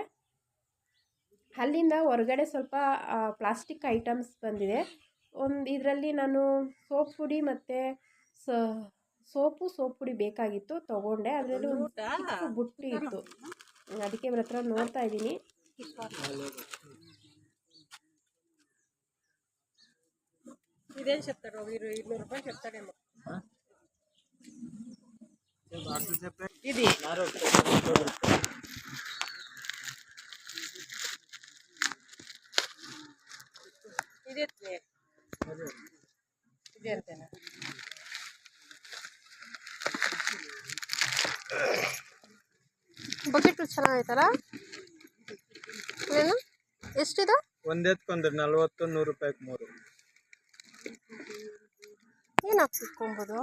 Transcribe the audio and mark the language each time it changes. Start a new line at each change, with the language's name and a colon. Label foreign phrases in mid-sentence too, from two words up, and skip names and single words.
Kannada: ಅಲ್ಲಿಂದ ಹೊರಗಡೆ ಸ್ವಲ್ಪ
English: plastic items
Kannada: ಬಂದಿದೆ. ಇದರಲ್ಲಿ ನಾನು ಸೋಪ್ ಪುಡಿ ಮತ್ತು ಸೋಪ್ ಪುಡಿ ಬೇಕಾಗಿತ್ತು, ತೊಗೊಂಡೆ. ಅದರಲ್ಲಿ ಒಂದು ಚಿಕ್ಕ ಬುಟ್ಟಿ ಇತ್ತು, ಅದಕ್ಕೆ ಇವ್ರ ಹತ್ರ ನೋಡ್ತಾ ಇದ್ದೀನಿ.
Telugu: ఇదేం చెప్తాడు 200 రూపాయలు చెప్తాడేమో. ఇది ఇది అంతేనా?
Kannada: ಬಕೆಟ್ ಚೆನ್ನಾಗೈತಲ್ಲ. ಏನು ಎಷ್ಟಿದೆ? ಒಂದೆತ್ಕೊಂಡ್ರೆ 40 100 ರೂಪಾಯಿಗೆ 3. ಏನು ಹಾಕಿಟ್ಕೊಬೋದು?